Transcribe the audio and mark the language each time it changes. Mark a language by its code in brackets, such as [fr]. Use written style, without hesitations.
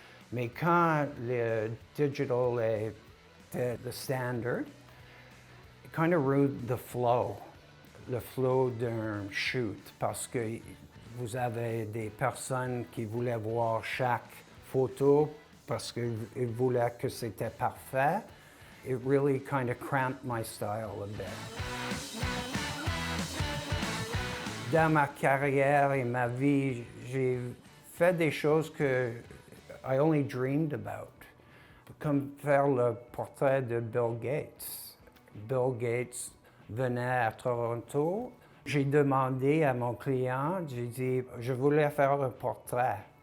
[fr] Mais quand le digital était le standard, [en] it kind of ruined [fr] le flow d'un shoot, parce que vous avez des personnes qui voulaient voir chaque photos parce qu'il voulait que c'était parfait. [en] It really kind of cramped my style a bit. [fr] Dans ma carrière et ma vie, j'ai fait des choses que [en] I only dreamed about, [fr] comme faire le portrait de Bill Gates. Bill Gates venait à Toronto. J'ai demandé à mon client, j'ai dit, je voulais faire un portrait.